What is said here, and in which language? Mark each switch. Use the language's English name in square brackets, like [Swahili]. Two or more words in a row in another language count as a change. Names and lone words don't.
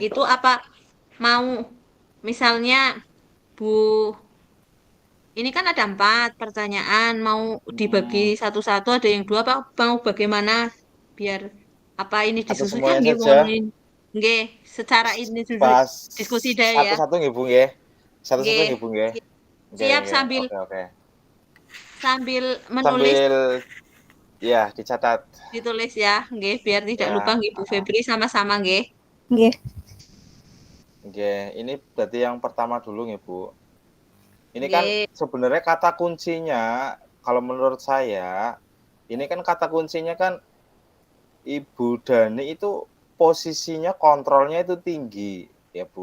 [Indonesian] itu apa mau misalnya Bu, ini kan ada 4 pertanyaan, mau dibagi satu-satu, ada yang 2, apa mau bagaimana biar apa ini Atau disusulkan semuanya nggih saja ngomongin nggih secara ini dulu bahas diskusi deh ya. satu-satu nggih, Bu, nggih? Satu-satu Nggih. nggih, Bu, nggih? Nggih, Siap, nggih. sambil Oke, oke. sambil menulis Sambil ya dicatat. ditulis ya, nggih biar tidak lupa Ya, nggih Bu heeh. Febri sama-sama nggih. Nggih. Nggih, ini berarti yang pertama dulu nggih, Bu. Ini kan Nggih. sebenarnya kata kuncinya kalau menurut saya, ini kan kata kuncinya kan Ibu Dani itu posisinya kontrolnya itu tinggi ya, Bu.